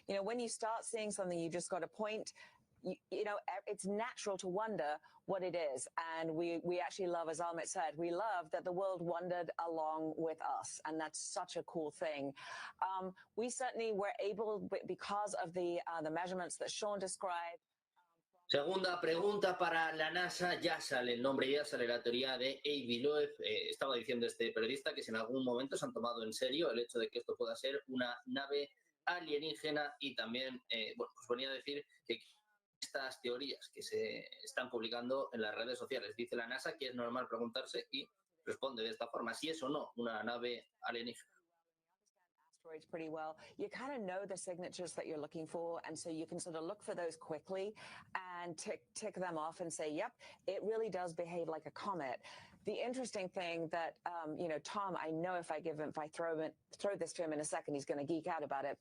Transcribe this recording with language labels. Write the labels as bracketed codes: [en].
[en] When you start seeing something, you just got to point. It's natural to wonder what it is. And we actually love, as Amit said, we love that the world wondered along with us. And that's such a cool thing. We certainly were able, because of the measurements that Sean described. [es] Segunda pregunta para la NASA. Ya sale el nombre, ya sale la teoría de Avi Loeb. Estaba diciendo este periodista que si en algún momento se han tomado en serio el hecho de que esto pueda ser una nave alienígena, y también pues venía a decir que estas teorías que se están publicando en las redes sociales, dice la NASA que es normal preguntarse, y responde de esta forma: si es o no una nave alienígena. [en] Pretty well. You kind of know the signatures that you're looking for, and so you can sort of look for those quickly and tick them off and say, yep, it really does behave like a comet. The interesting thing that, Tom, I know if I throw this to him in a second, he's going to geek out about it.